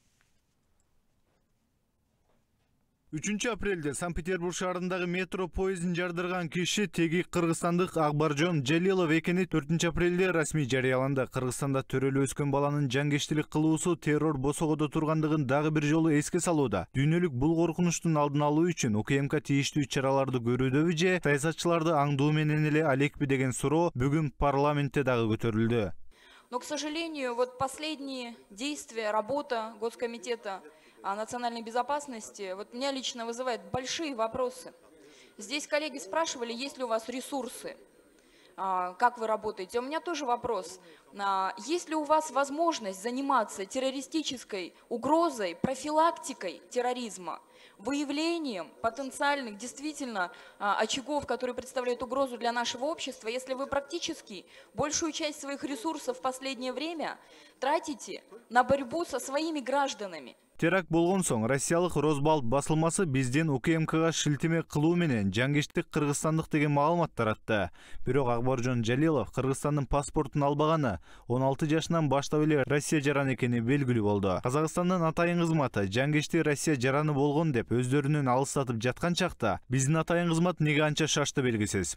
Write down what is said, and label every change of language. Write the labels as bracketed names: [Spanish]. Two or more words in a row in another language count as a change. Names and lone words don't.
[Kyrgyz] 3 апрелде Санкт-Петербург шаарындагы метро поездин жардырган киши теги кыргызстандык Акбаржон Жалилов экени 4 апрелде расмий жарыяланды. Кыргызстанда төрөлүп өскөн баланын жангештилик кылуусу террор босогодо тургандыгын дагы бир жолу эске салууда. Дүйнөлүк бул коркунучтун алдын алуу үчүн УКМК тийиштүү чараларды көрүүдөбү же саясатчыларды аңдуу менен эле алекпи деген суроо бүгүн парламентте дагы көтөрүлдү. [Russian] Но, к сожалению, вот последние действия, работа Госкомитета национальной безопасности, вот меня лично вызывает большие вопросы. Здесь коллеги спрашивали, есть ли у вас ресурсы, как вы работаете. У меня тоже вопрос. Есть ли у вас возможность заниматься террористической угрозой, профилактикой терроризма, выявлением потенциальных действительно очагов, которые представляют угрозу для нашего общества, если вы практически большую часть своих ресурсов в последнее время тратите на борьбу со своими гражданами? [Kyrgyz] Теракт болгон соң Россиялык Росбалт басылмасы бизден УКМКга шилтеме кылуу менен жангештик кыргызстандык деген маалымат таратты. Бирок Акбаржон Жалилов Кыргызстандын паспортун албаганы 16 жашынан баштап эле Россия жараны экени белгилүү болду. Казакстандын атайын кызматы жангешти Россия жараны болгон деп өздөрүнөн алыстатып жаткан чакта биздин атайын кызмат неге анча шашты белгисиз.